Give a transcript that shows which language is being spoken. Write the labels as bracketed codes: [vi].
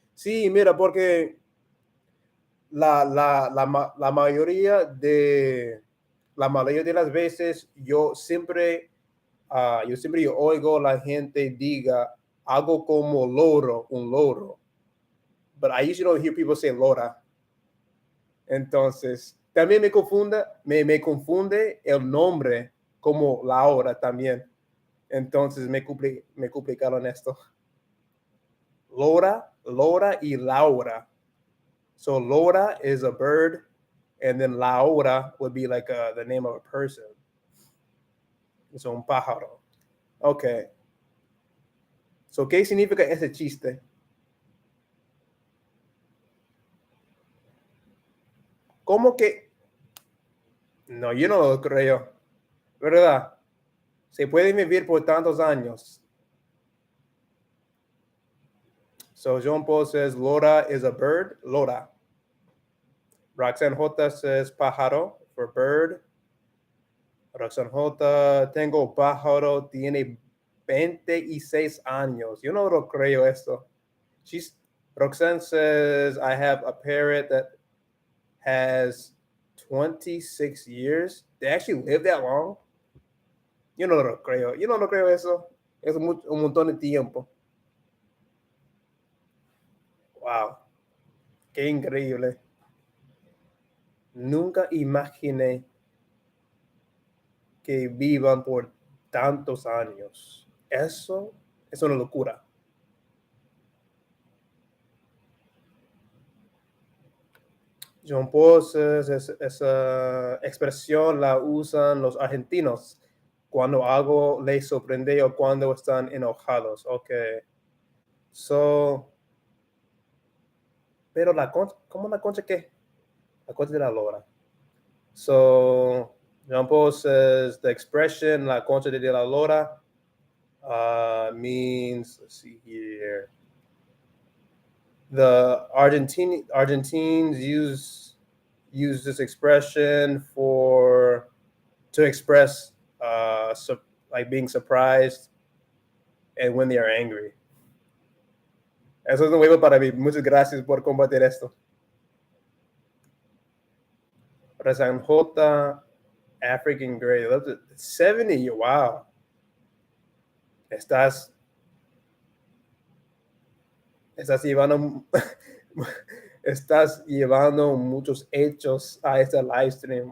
[es] Sí, mira, porque la mayoría de las veces yo siempre oigo la gente diga algo como loro, un loro. [en] But I usually don't hear people say lora. [es] Entonces, también me confunde el nombre como la hora también. Entonces me complicaron esto. Lora y Laura. [en] So Lora is a bird, and then Laura would be like the name of a person. [es] Es un pájaro. Okay. So, ¿qué significa ese chiste? ¿Cómo que? No, yo no lo creo. ¿Verdad? Se puede vivir por tantos años. [en] So, Jean Paul says Lora is a bird. Lora. Roxanne J says pájaro for bird. [es] Roxanne J, tengo pájaro, tiene 26 años. Yo no lo creo esto. [en] Roxanne says, I have a parrot that has 26 years. They actually live that long. [es] Yo no lo creo. Yo no lo creo eso. Es un montón de tiempo. Wow. Qué increíble. Nunca imaginé que vivan por tantos años. Eso es una locura. [en] John Paul says, [es] esa expresión la usan los argentinos cuando algo les sorprende o cuando están enojados. Ok. So, pero ¿cómo la concha qué? La concha de la lora. [en] So, John Paul says the expression [es] la concha de la lora [en] means, let's see here. The Argentines use this expression to express like being surprised and when they are angry. [es] Eso es nuevo para mí. Muchas gracias por compartir esto. [en] Razan J, African Grey. 70, wow. [es] Estás llevando estás llevando muchos hechos a este live stream.